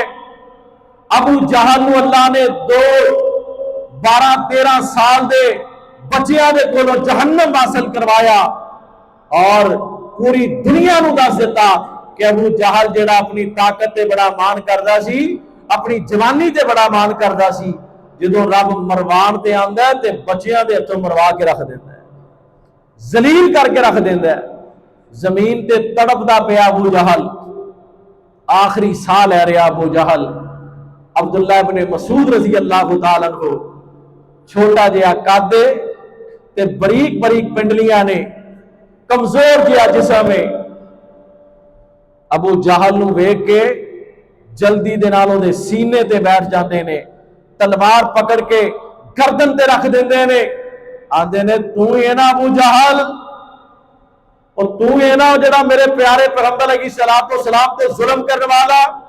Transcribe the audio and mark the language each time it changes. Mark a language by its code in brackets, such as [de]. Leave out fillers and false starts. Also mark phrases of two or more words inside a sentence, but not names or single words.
[pa] ابو جہل اللہ نے 12-13 سال دے بچیاں دے کولوں جہنم حاصل کروایا اور پوری دنیا نوں دس دتا کہ ابو جہل جیہڑا اپنی طاقت تے بڑا مان کردا سی، اپنی جوانی تے بڑا مان کردا سی، جو رب مروان تے آندا ہے تے بچیاں دے ہتھوں مروا کے رکھ دیتا ہے، ذلیل کرکے رکھ دیتا ہے. زمین تے تڑپدا پیا ابو جہل، آخری ساہ لے رہا ابو جہل. अब्दुल्ला इब्ने मसूद [ar] رضي الله تعالى عنه [pa] چھوٹا جیہا قد تے بریک بریک پنڈلیاں نے، کمزور جیہا جسم ہے. ابو جہل نوں ویکھ کے جلدی دے نال اوہدے سینے تے بیٹھ جاتے نے، تلوار پکڑ کے گردن تے رکھ دیندے نے، آندے نے تو ہی ہے نا ابو جہل، اور تو ہی ہے نا جیہڑا میرے پیارے پیغمبر [ar] عليه‌الصلاة والسلام [pa] تے ظلم کرنے والا.